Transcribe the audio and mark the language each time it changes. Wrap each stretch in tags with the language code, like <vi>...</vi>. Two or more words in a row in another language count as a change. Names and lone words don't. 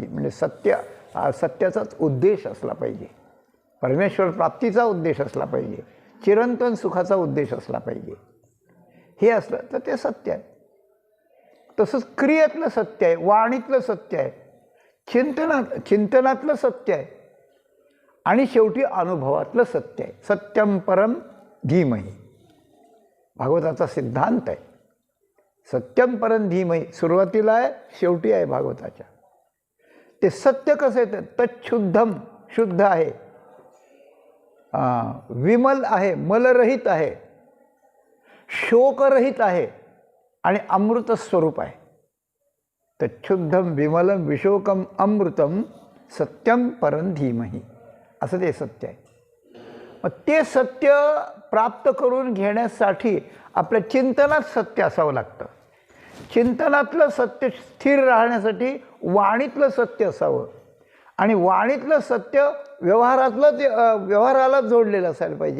<mr>म्हणजे सत्याचाच उद्देश असला पाहिजे, परमेश्वर प्राप्तीचा उद्देश असला पाहिजे, चिरंतन सुखाचा उद्देश असला पाहिजे. हे असलं तर ते सत्य आहे. तसंच क्रियेतलं सत्य आहे, वाणीतलं सत्य आहे, चिंतनातलं सत्य आहे आणि शेवटी अनुभवातलं सत्य आहे.</mr> <sa>सत्यम परम धीमहि,</sa> <mr>भागवताचा सिद्धांत आहे.</mr> <sa>सत्यम परम धीमहि</sa> <mr>सुरुवातीला आहे, शेवटी आहे भागवताच्या. ते सत्य कसं येतं? तच्छुद्धम, शुद्ध आहे, विमल आहे, मलरहित आहे, शोकरहित आहे आणि अमृत स्वरूप आहे.</mr> <sa>तच्छुद्धम विमलम विशोकम अमृतम सत्यम परम धीमहि,</sa> <mr>असं ते सत्य आहे. मग ते सत्य प्राप्त करून घेण्यासाठी आपल्या चिंतनात सत्य असावं लागतं. चिंतनातलं सत्य स्थिर राहण्यासाठी वाणीतलं सत्य असावं आणि वाणीतलं सत्य व्यवहाराला जोडलेलं असायला पाहिजे.</mr>